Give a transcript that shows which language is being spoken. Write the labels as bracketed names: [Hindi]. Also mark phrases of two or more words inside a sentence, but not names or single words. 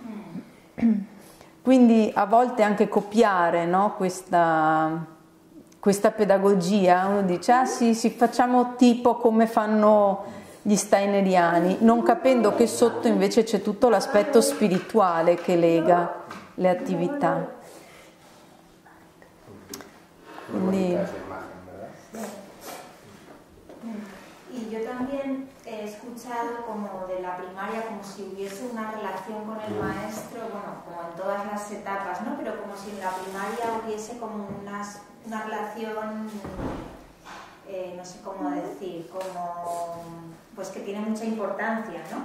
[Italian] Quindi a volte anche copiare, no, questa pedagogia, uno dice, ah sì, facciamo tipo come fanno gli steineriani, non capendo che sotto invece c'è tutto l'aspetto spirituale che lega le attività. Quindi... [Spanish] Y yo también he escuchado como de la primaria, como si hubiese una relación con el maestro, bueno, como en todas las etapas, ¿no? Pero como si en la primaria hubiese como una relación, no sé cómo decir, como pues que tiene mucha importancia, ¿no?